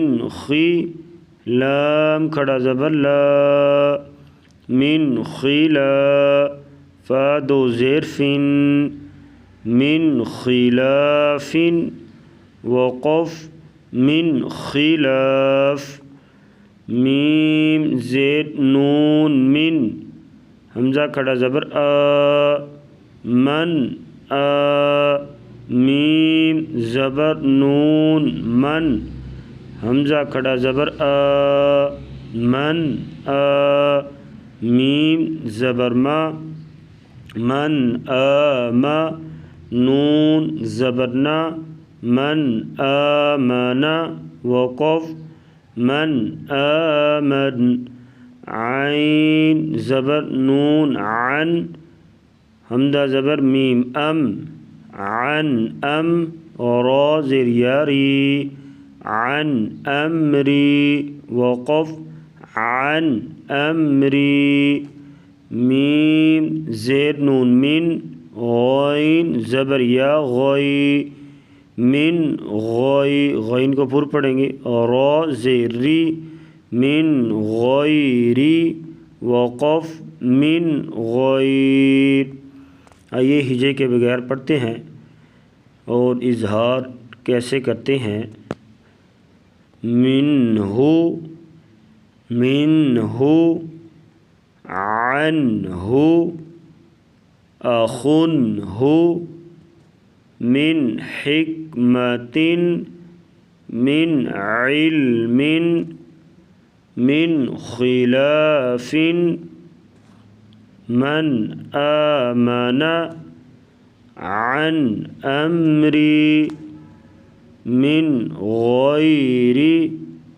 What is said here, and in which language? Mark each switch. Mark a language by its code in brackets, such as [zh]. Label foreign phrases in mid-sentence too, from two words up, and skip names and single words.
[ur] خی، لام کھڑا زبر لا، من خلا، فا 2 زیر فن، [ar] من خلاف، [ur] وقف [ar] من خلاف، [ur] میم زیر نون من، حمزہ کھڑا زبر آ، من آ، میم زبر نون من، حمزہ کھڑا زبر آ، من آ، میم زبر ما، من آما، نون زبر نا، [ar] من آمنا، [ur] وقف [ar] من آمن، [ur] عین زبر نون عن، حمزہ زبر میم ام، عن ام، را زیر یاری، [ar] عن امری، [ur] وقف [ar] عن امری، [ur] میم زیر نون من، غین زبر یا غی، من غی، غین کو پر پڑھیں گے، را زیر ری، [ar] من غیری، [ur] وقف [ar] من غیر۔ [ur] آئیے ہجے کے بغیر پڑھتے ہیں اور اظہار کیسے کرتے ہیں۔ [ar] منہ، منہ، عنہ، اخنہ، من حکمۃ، من علم، من خلاف، من آمن، عن امری، من غیر